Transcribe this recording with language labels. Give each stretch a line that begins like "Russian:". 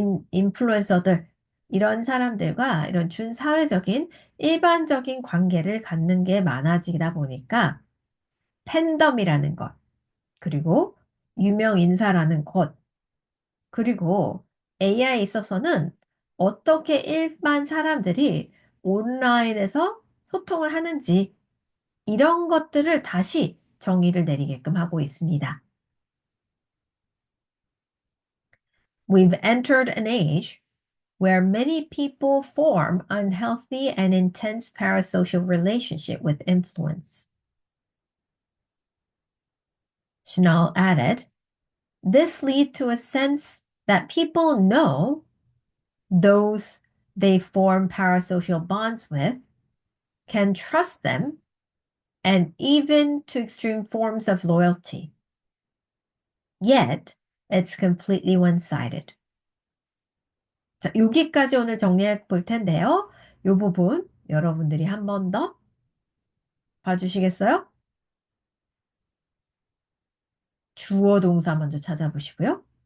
Korean: 인플루언서들, 이런 사람들과 이런 준사회적인 일반적인 관계를 갖는 게 많아지다 보니까 팬덤이라는 것, 그리고 유명 인사라는 것, 그리고 AI에 있어서는 어떻게 일반 사람들이 온라인에서 소통을 하는지 이런 것들을 다시 정의를 내리게끔 하고 있습니다.
English: We've entered an age where many people form unhealthy and intense parasocial relationship with influence. Chanel added, this leads to a sense that people know those they form parasocial bonds with, can trust them, and even to extreme forms of loyalty. Yet, it's completely one-sided.
Korean: 자, 여기까지 오늘 정리해 볼 텐데요. 이 부분 여러분들이 한 번 더 봐주시겠어요? 주어 동사 먼저 찾아보시고요.